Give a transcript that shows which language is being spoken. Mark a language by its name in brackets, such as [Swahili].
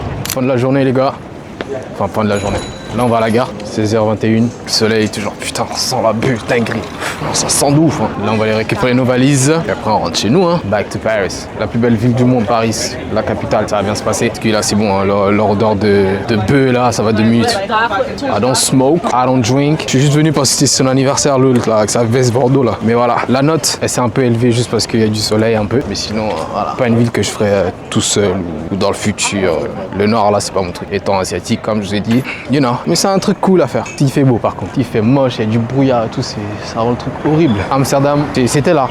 [French] Fin de la journée, les gars. Enfin, fin de la journée. Là, on va à la gare. 16h21. Le soleil toujours, putain, on sent la bulle, dinguerie. Ça sent de ouf. Hein. Là, on va aller récupérer nos valises. Et après, on rentre chez nous. Hein. [English] Back to Paris. [French] La plus belle ville du monde, Paris. La capitale, ça va bien se passer. Parce que là, c'est bon, hein, l'odeur de bœuf, là, ça va 2 minutes. [English] I don't smoke, I don't drink. [French] Je suis juste venu parce que c'était son anniversaire, l'autre, là, avec sa veste Bordeaux, là. Mais voilà, la note, elle s'est un peu élevée juste parce qu'il y a du soleil un peu. Mais sinon, voilà. Pas une ville que je ferais tout seul ou dans le futur. Le Nord, là, c'est pas mon truc. Étant asiatique, comme je vous ai dit, [English] you know. [French] Mais c'est un truc cool à faire. Il fait beau, par contre. Il fait moche, il y a du brouillard et tout. Ça rend le truc horrible. Amsterdam, c'était là.